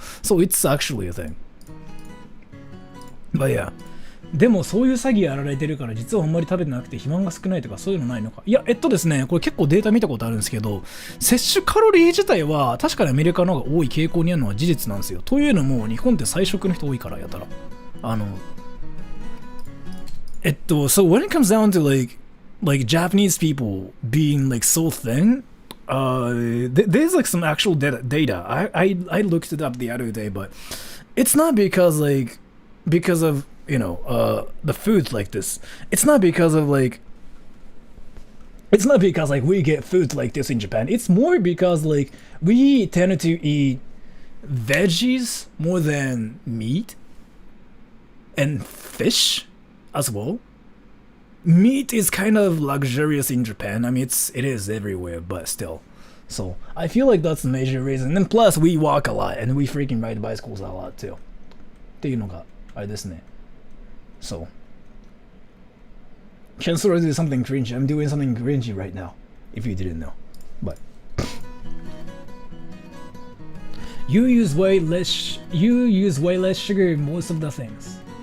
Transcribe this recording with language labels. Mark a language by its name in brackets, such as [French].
[English] So it's actually a thing. But yeah. [Japanese] でもそういう詐欺やられてるから実はあんまり食べてなくて肥満が少ないとかそういうのないのか。いや、ですね、これ結構データ見たことあるんですけど、摂取カロリー自体は確かにアメリカの方が多い傾向にあるのは事実なんですよ。というのも日本って菜食の人多いからやたら。 [English] So when it comes down to like Japanese people being like so thin, there's like some actual data. I looked it up the other day, but it's not because of the food like this. It's not because like we get food like this in Japan. It's more because like we tend to eat veggies more than meat and fish as well. Meat is kind of luxurious in Japan. I mean, it is everywhere, but still. So I feel like that's the major reason. And plus, we walk a lot and we freaking ride bicycles a lot too. [Japanese] っていうのがあれですね。 [English] So, can sort of do something cringy. I'm doing something cringy right now, if you didn't know. But you use way less sugar in most of the things.